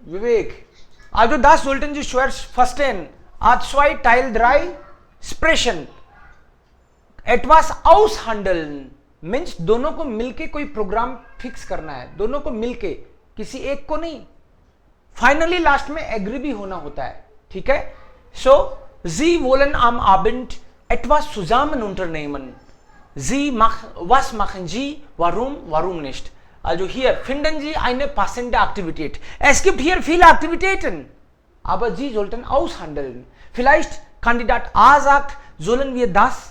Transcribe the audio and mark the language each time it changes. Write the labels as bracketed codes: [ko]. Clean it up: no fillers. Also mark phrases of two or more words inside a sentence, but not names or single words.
[de] Vivek. Also das sollten Sie zuerst verstehen. A2 Teil 3 Sprechen. Etwas aushandeln [hi] मीन्स दोनों को मिलके कोई [en] program fix [hi] करना है, दोनों को मिलके, किसी एक को नहीं. [en] finally last [hi] में एग्री भी होना होता है. ठीक है. [de] सो Sie wollen am Abend etwas zusammen unternehmen. Was machen Sie? Warum nicht? Also hier finden Sie eine passende Aktivität. Es gibt hier viele Aktivitäten, aber Sie sollten aushandeln. Vielleicht Kandidat A sagt, sollen wir das?